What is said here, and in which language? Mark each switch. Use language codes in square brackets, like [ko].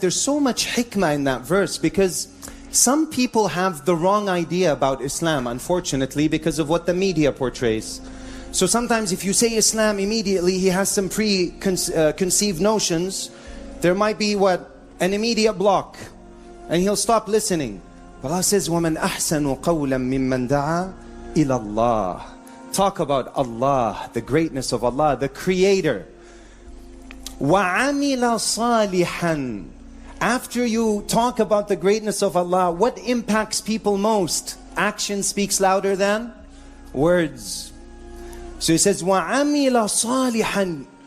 [en] There's so much hikmah in that verse, because some people have the wrong idea about Islam, unfortunately, because of what the media portrays. So sometimes if you say Islam, immediately he has some preconceived notions. There might be an immediate block, and he'll stop listening. Allah says, [ar] وَمَنْ أَحْسَنُ قَوْلًا مِمَّنْ دَعَى إِلَى اللَّهِ. [en] Talk about Allah, the greatness of Allah, the Creator. [ar] وَعَمِلَ صَالِحًا. [en] After you talk about the greatness of Allah, what impacts people most? Action speaks louder than words. So he says, [ar] وَعَمِلَ صَالِحًا.